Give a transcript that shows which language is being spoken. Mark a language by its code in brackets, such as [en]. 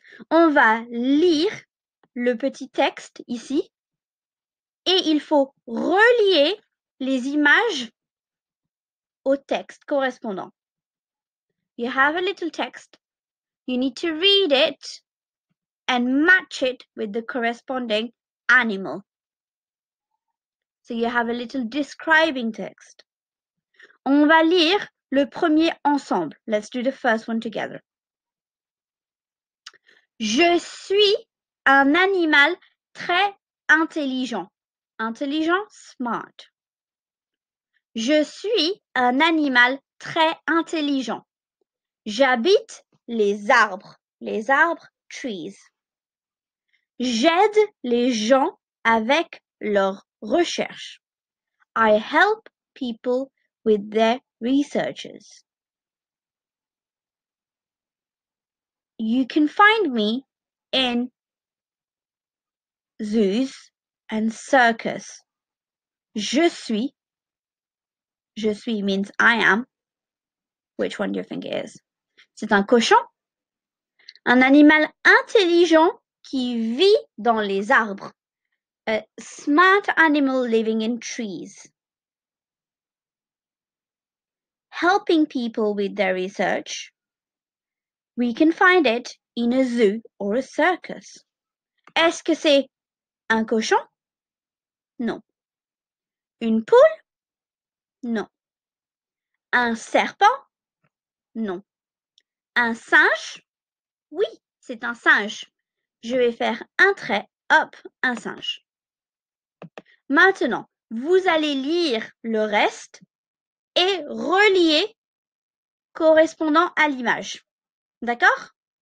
[fr] On va lire le petit texte ici et il faut relier les images au texte correspondant. [en] You have a little text. You need to read it and match it with the corresponding animal. So you have a little describing text. [fr] On va lire le premier ensemble. [en] Let's do the first one together. [fr] Je suis un animal très intelligent. Intelligent, smart. Je suis un animal très intelligent. J'habite les arbres. Les arbres, trees. J'aide les gens avec leurs recherches. [en] I help people with their researches. You can find me in zoos and circus. [fr] Je suis [en] means I am. Which one do you think it is? [fr] C'est un cochon. Un animal intelligent qui vit dans les arbres. [en] A smart animal living in trees. Helping people with their research. We can find it in a zoo or a circus. [fr] Est-ce que c'est un cochon? Non. Une poule? Non. Un serpent? Non. Un singe? Oui, c'est un singe. Je vais faire un trait, hop, un singe. Maintenant, vous allez lire le reste et relier correspondant à l'image. D'accord?